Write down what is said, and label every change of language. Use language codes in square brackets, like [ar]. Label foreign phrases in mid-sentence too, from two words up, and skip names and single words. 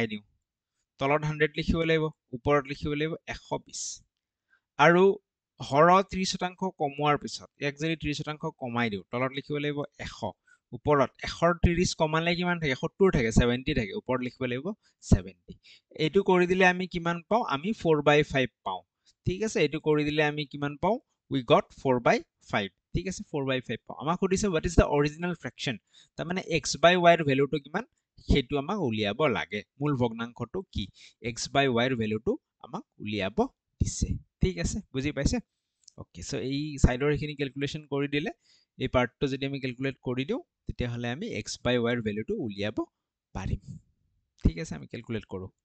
[as] দিও তলত 100 লিখিব লাগিব ওপৰত লিখিব লাগিব 120 আৰু হৰ 30% কমোৱাৰ পিছত এক যদি 30% কমাই দিও তলত লিখিব লাগিব 100 ওপৰত 130 কমালে কিমান থাকে 70 থাকে 70 থাকে ওপৰত লিখিব লাগিব 70 এইটো কৰি দিলে আমি কিমান পাও আমি 4/5 পাও ঠিক আছে এইটো কৰি দিলে আমি কিমান পাও we got 4/5 ঠিক আছে 4/5 পাও আমাক সুধিছে [en] what is the original fraction [as] তাৰ মানে x by y ৰ ভ্যালুটো কিমান হেতু আমাক উলিয়াব লাগে মূল ভগ্নাংশটো কি x by y ৰ ভ্যালুটো আমাক উলিয়াব দিছে ঠিক আছে বুজি পাইছে ওকে সো এই সাইডৰ এখিনি ক্যালকুলেশন কৰি দিলে এই পাৰ্টটো যদি আমি ক্যালকুলেট কৰি দিও তেতিয়া হলে আমি x by y ৰ ভ্যালুটো উলিয়াব পাৰিম ঠিক আছে আমি ক্যালকুলেট কৰো